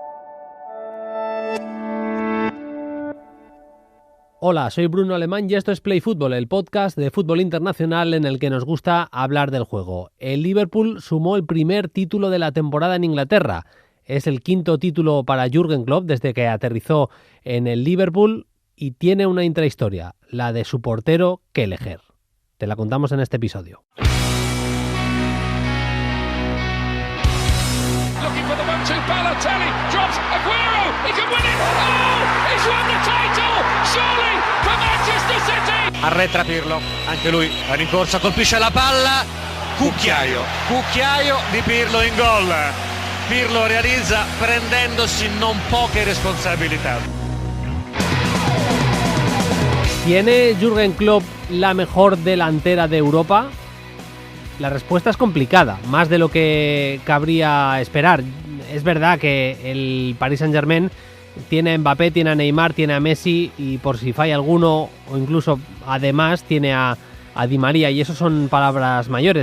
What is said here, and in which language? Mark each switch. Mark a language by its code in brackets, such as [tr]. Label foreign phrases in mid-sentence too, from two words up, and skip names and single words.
[es] Hola, soy Bruno Alemán y esto es Play Fútbol, el podcast de fútbol internacional en el que nos gusta hablar del juego. El Liverpool sumó el primer título de la temporada en Inglaterra. Es el quinto título para Jürgen Klopp desde que aterrizó en el Liverpool y tiene una intrahistoria, la de su portero Kelleher. Te la contamos en este episodio. [en] Looking for the 1-2, Balotelli drops Aguero, he can win it. Oh, he's won the title, surely for Manchester City. [it] Arretra Pirlo, anche lui a rincorsa, colpisce la palla, cucchiaio di Pirlo in gol. Pirlo realizza prendendosi non poche responsabilità. [es] ¿Tiene Jürgen Klopp la mejor delantera de Europa? La respuesta es complicada, más de lo que cabría esperar. Es verdad que el Paris Saint-Germain tiene a Mbappé, tiene a Neymar, tiene a Messi y por si falla alguno o incluso además tiene a Di María y eso son palabras mayores.